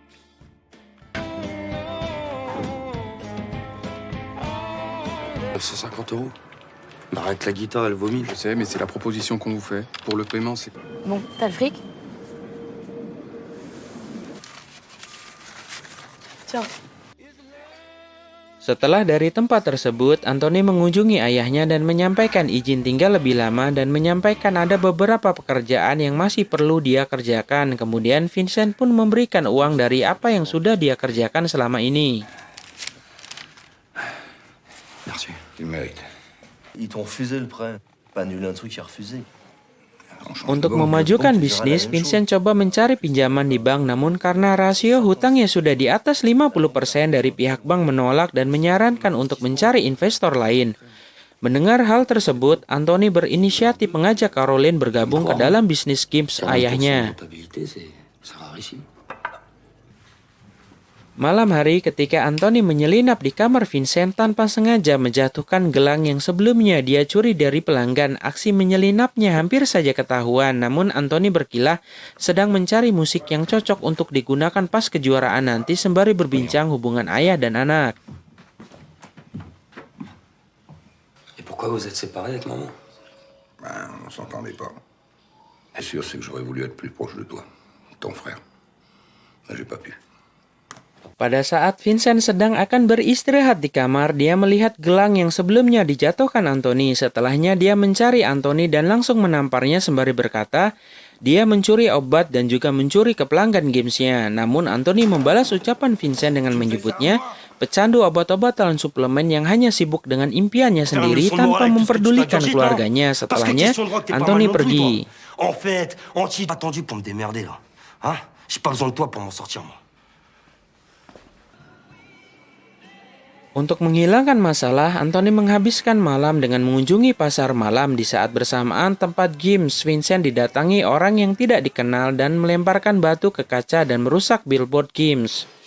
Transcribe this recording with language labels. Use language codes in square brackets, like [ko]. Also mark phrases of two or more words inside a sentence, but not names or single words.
[fr] €950. Bah, rien que la guitare, elle vomit. Je sais, mais c'est la proposition qu'on vous fait. Pour le paiement, c'est... Bon, t'as le fric? Tiens. [id] Setelah dari tempat tersebut, Anthony mengunjungi ayahnya dan menyampaikan izin tinggal lebih lama dan menyampaikan ada beberapa pekerjaan yang masih perlu dia kerjakan. Kemudian Vincent pun memberikan uang dari apa yang sudah dia kerjakan selama ini. [fr] Merci. Tu le mérites. Ils t'ont refusé le prêt. Pas annulé un truc qui a refusé. [id] Untuk memajukan bisnis, Vincent coba mencari pinjaman di bank, namun karena rasio hutangnya sudah di atas 50% dari pihak bank menolak dan menyarankan untuk mencari investor lain. Mendengar hal tersebut, Anthony berinisiatif mengajak Caroline bergabung ke dalam bisnis games ayahnya. Malam hari ketika Anthony menyelinap di kamar Vincent tanpa sengaja menjatuhkan gelang yang sebelumnya dia curi dari pelanggan, aksi menyelinapnya hampir saja ketahuan. Namun Anthony berkilah sedang mencari musik yang cocok untuk digunakan pas kejuaraan nanti sembari berbincang hubungan ayah dan anak. [fr] Et pourquoi vous êtes séparés avec maman? Ben, on s'entendait pas. C'est sûr, c'est que j'aurais voulu être plus proche de toi, ton frère. Mais j'ai pas pu. [id] Pada saat Vincent sedang akan beristirahat di kamar, dia melihat gelang yang sebelumnya dijatuhkan Anthony. Setelahnya dia mencari Anthony dan langsung menamparnya sembari berkata, dia mencuri obat dan juga mencuri ke pelanggan gamesnya. Namun Anthony membalas ucapan Vincent dengan menyebutnya pecandu obat-obatan suplemen yang hanya sibuk dengan impiannya sendiri tanpa memperdulikan keluarganya. Setelahnya Anthony pergi. [fr] En fait, entier attendu pour me démerder là. Hein? J'ai pas besoin de toi pour m'en sortir moi. [id] Untuk menghilangkan masalah, Anthony menghabiskan malam dengan mengunjungi pasar malam. Di saat bersamaan tempat games, Vincent didatangi orang yang tidak dikenal dan melemparkan batu ke kaca dan merusak [en] billboard games.